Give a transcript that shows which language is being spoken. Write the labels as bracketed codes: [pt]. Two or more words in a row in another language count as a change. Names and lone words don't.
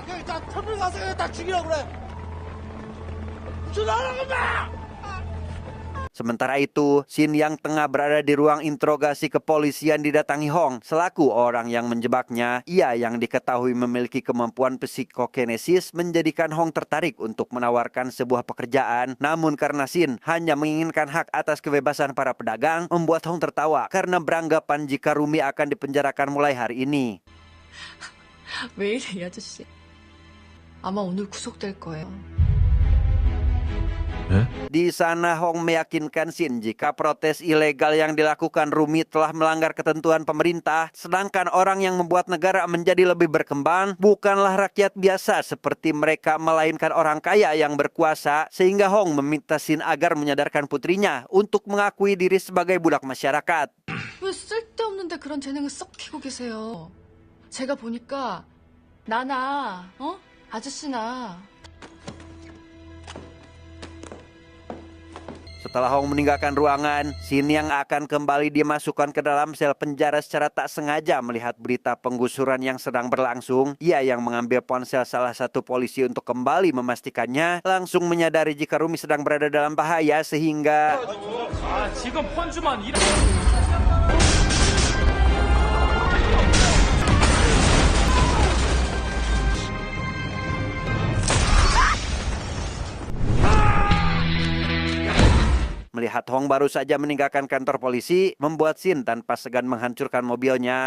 [id] Sementara itu, Shin yang tengah berada di ruang interogasi kepolisian didatangi Hong selaku orang yang menjebaknya. Ia yang diketahui memiliki kemampuan psikokinesis menjadikan Hong tertarik untuk menawarkan sebuah pekerjaan. Namun karena Shin hanya menginginkan hak atas kebebasan para pedagang, membuat Hong tertawa karena beranggapan jika Rumi akan dipenjarakan mulai hari ini. [ko] 왜 이래, 이 아저씨. 아마 오늘 구속될 거예요. [id] Di sana Hong meyakinkan Shin jika protes ilegal yang dilakukan Rumi telah melanggar ketentuan pemerintah, sedangkan orang yang membuat negara menjadi lebih berkembang bukanlah rakyat biasa seperti mereka, melainkan orang kaya yang berkuasa, sehingga Hong meminta Shin agar menyadarkan putrinya untuk mengakui diri sebagai budak masyarakat. [ko] 왜 쓸데없는데 그런 재능을 썩 키고 계세요. 제가 보니까 나나, 아저씨나. [id] Setelah Hong meninggalkan ruangan, Shin yang akan kembali dimasukkan ke dalam sel penjara secara tak sengaja melihat berita penggusuran yang sedang berlangsung. Ia yang mengambil ponsel salah satu polisi untuk kembali memastikannya, langsung menyadari jika Rumi sedang berada dalam bahaya sehingga [ko] 지금 펀주만 일하... [id] melihat Hong baru saja meninggalkan kantor polisi, membuat Shin tanpa segan menghancurkan mobilnya.